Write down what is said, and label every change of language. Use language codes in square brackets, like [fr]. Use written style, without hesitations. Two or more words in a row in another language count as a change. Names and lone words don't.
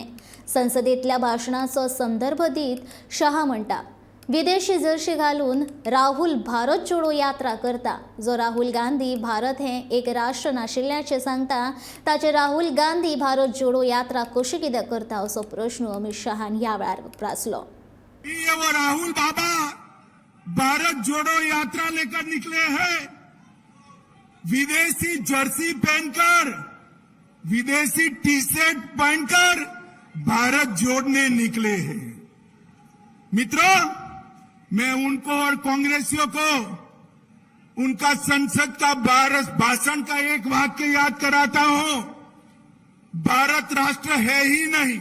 [kok] संसदेतल्या भाषणाचो संदर्भ दीत शहा म्हणटा, विदेशी जर्सी घालून राहुल भारत जोडो यात्रा करता। जो राहुल गांधी भारत हे एक राष्ट्र नाशिल्ल्याचे सांगता, ताचे राहुल गांधी भारत जोडो यात्रा कशी कित्याक करता असो प्रश्न अमित शहान ह्या वेळार उपरासलो। [hi] ये वो राहुल बाबा भारत जोड़ो यात्रा लेकर निकले हैं। विदेशी जर्सी पहनकर, विदेशी टी शर्ट पहनकर भारत जोड़ने निकले हैं। मित्रों, मैं उनको और कांग्रेसियों को उनका संसद का भाषण का एक वाक्य याद कराता हूं, भारत राष्ट्र है ही नहीं।